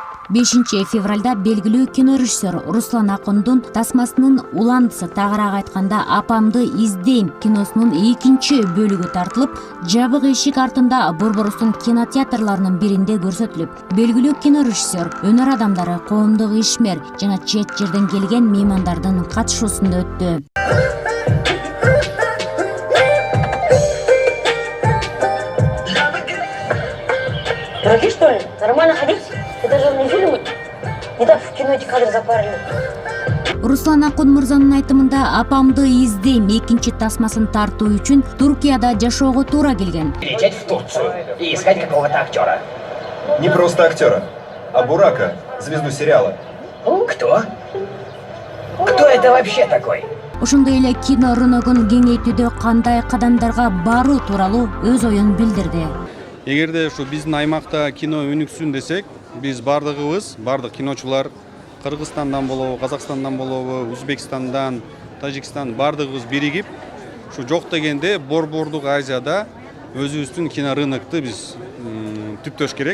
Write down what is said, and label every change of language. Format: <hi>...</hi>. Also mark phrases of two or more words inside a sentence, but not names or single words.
<ky>5 февралда белгилүү кино режиссер Руслан Акундун тасмасынын уландысы, тагыраак айтканда Апамды издейм киносунун 2 бөлүгү тартылып, жабык эшик артында Борборустун кинотеатрларынын биринде көрсөтүлүп, белгилүү кино режиссер, өнөр адамдары, коомдук ишмер жана чет жерден келген меймандардын катышуусунда өттү.</ky> <ru>Дураки, что ли? Нормально ходить? Это же не фильмы. Не так в кино эти кадры запарили.</ru> <ky>Руслан Акун мырзанын айтымында Апамды издейм 2 тасмасын тартуу үчүн Туркияда жашоого туура келген.</ky> <ru>Лететь в Турцию и искать какого-то актера. Не просто актера, а Бурака, звезду сериала. Кто? Кто это вообще такой?</ru> <ky>Ошондой эле кино рыногун кеңейтүүдө кандай кадамдарга баруу тууралуу өз оюн билдирди. Эгерде ушу биздин аймакта кино өнүксүн десек, биз бардык киночулар Кыргызстандан болобу, Казакстандан болобу, Өзбекстандан, Тажикстан бардыгыбыз биригип, ушу жок дегенде Борбордук Азияда өзүбүздүн кино рынокту биз түптөш керек.</ky>